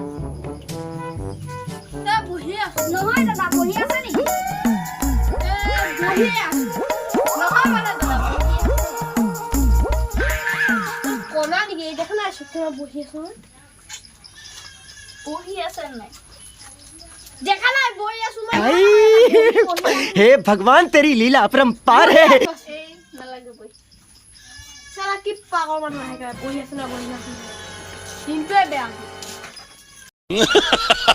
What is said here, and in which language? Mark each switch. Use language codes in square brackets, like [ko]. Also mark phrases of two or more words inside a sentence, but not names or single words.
[as] নহয় দাদা বহি আছে নেকি নহয় মানে দাদা কলা নেকি দেখা নাই তোমাৰ বহি আছো বহি আছে নাই দেখা নাই বহি আছো [hi] हे भगवान तेरी लीला अपरंपार है [as] নালাগে বহি চালা কি পাগল মানুহ আহে বহি আছে না বহি আছে দিনটোৱে বেয়া